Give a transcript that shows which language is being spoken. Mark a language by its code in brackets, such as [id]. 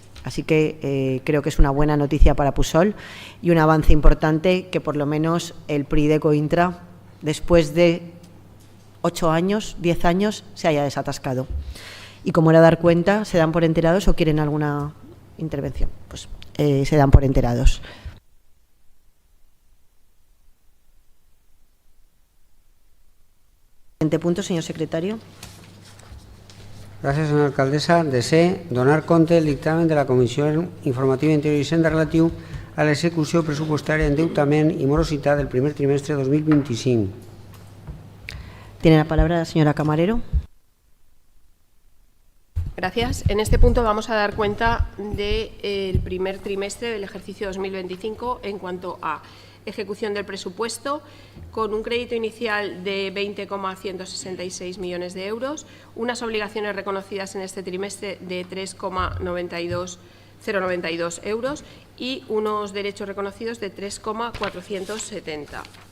[es] Así que creo que es una buena noticia para Pusol y un avance importante que por lo menos el PRI de Cointra, después de 8 años, 10 años, se haya desatascado. Y como era dar cuenta, ¿se dan por enterados o quieren alguna intervención? Pues se dan por enterados. Siguiente punto, señor secretario. [ca] Gràcies, senyora alcaldessa. Desè donar compte del dictamen de la Comissió Informativa Interior i Hisenda relatiu a l'execució pressupostària, endeutament i morositat del primer trimestre 2025. [es] Tiene la palabra la señora Camarero. Gracias. En este punto vamos a dar cuenta del primer trimestre del ejercicio 2025 en cuanto a ejecución del presupuesto, con un crédito inicial de 20,166 millones de euros, unas obligaciones reconocidas en este trimestre de 3,092 euros y unos derechos reconocidos de 3,470.